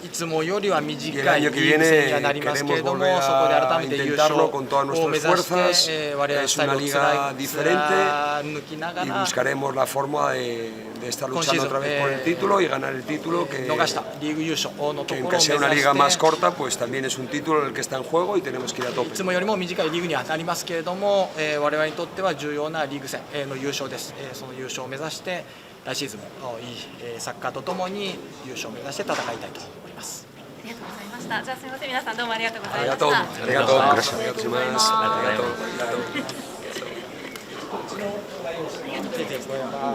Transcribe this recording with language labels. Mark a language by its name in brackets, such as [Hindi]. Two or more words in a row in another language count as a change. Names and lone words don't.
[Spanish] Y el año que viene queremos volver a intentarlo con todas nuestras fuerzas. Es una liga diferente y buscaremos la forma de estar luchando otra vez por el título y ganar el título, que aunque sea una liga más corta, pues también es un título en el que está en juego y tenemos que ir a tope. [Japanese] いつもよりも短いリーグにはなりますけれども、我々にとっては重要なリーグ戦の優勝です。その優勝を目指して来シーズンもいいサッカーとともに優勝を目指して戦いたいと思います。ありがとうございました。じゃあすみません、皆さんどうもありがとうございました。ありがとうございます。ありがとうございます。ありがとう。